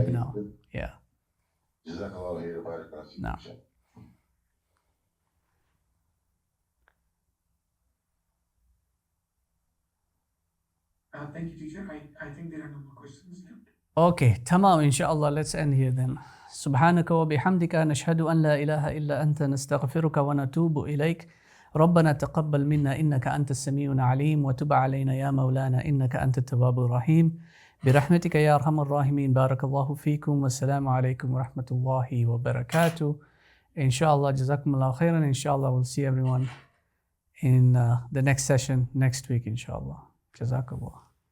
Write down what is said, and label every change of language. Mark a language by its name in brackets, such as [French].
[English] agree now. completely. Yeah. [Arabic] Jazakallah khair, barakallah feek. [English] No. Thank you, teacher. I think there are no more questions left. Okay, tamam, inshallah. Let's end here then. [Arabic] سبحانك وبحمدك نشهد أن لا إله إلا أنت نستغفرك ونتوب إليك ربنا تقبل منا إنك أنت السميع العليم وتب علينا يا مولانا إنك أنت التواب الرحيم برحمتك يا أرحم الراحمين بارك الله فيكم والسلام عليكم ورحمة الله وبركاته. Inshallah, jazakumullah khairan. [English] Inshallah, we'll see everyone in the next session next week, inshallah. Jazakallah.